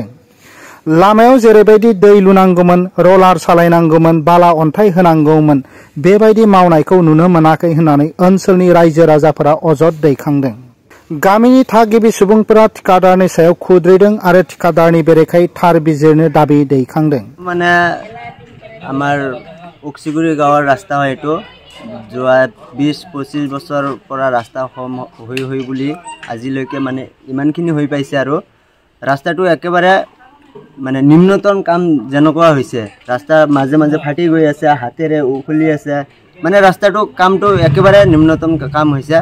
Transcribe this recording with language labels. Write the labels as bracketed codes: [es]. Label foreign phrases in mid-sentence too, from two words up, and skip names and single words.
[brx] लामायाव जेरैबायदि दै लुनांगौमोन, रलार सालायनांगौमोन, बाला अन्थाइ होनांगौमोन बेबायदि मावनायखौ नुनो मोनाखै होननानै ओनसोलनि रायजो राजाफोरा अजद दैखांदों। गामिनि थागिबि सुबुंफोरा ठिकादारनि सायाव खुद्रिदों आरो ठिकादारनि बेरेखायै थार बिजिरनो दाबि दैखांदों। [as] মানে আমাৰ অক্সিগুৰি গাঁৱৰ ৰাস্তা হয় এইটো যোৱা 20-25 বছৰৰ পৰা ৰাস্তা হৈ বুলি আজিলৈকে মানে ইমানখিনি হৈ পাইছে আৰু ৰাস্তাটো একেবাৰে মানে নিম্নতম কাম যেনেকুৱা হৈছে ৰাস্তা মাজে মাজে ফাটি গৈ আছে হাতেৰে উখলি আছে মানে ৰাস্তাটো কামটো একেবাৰে নিম্নতম কাম হৈছে।